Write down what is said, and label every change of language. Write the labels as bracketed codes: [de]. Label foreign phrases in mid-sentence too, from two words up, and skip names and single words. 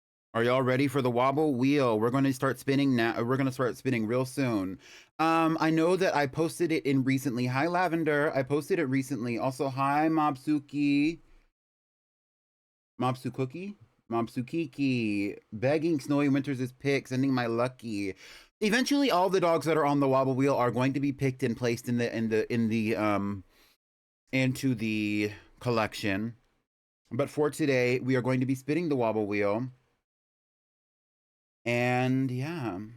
[en] Are y'all ready for the wobble wheel? We're going to start spinning now. We're going to start spinning real soon. I know that I posted it in recently. Hi, Lavender. I posted it recently. Also, hi, Mobsuki. Mobsucookie? Mobsukiki. Begging Snowy Winters' pick. Sending my lucky. Eventually, all the dogs that are on the wobble wheel are going to be picked and placed into the collection. But for today, we are going to be spinning the wobble wheel. And yeah.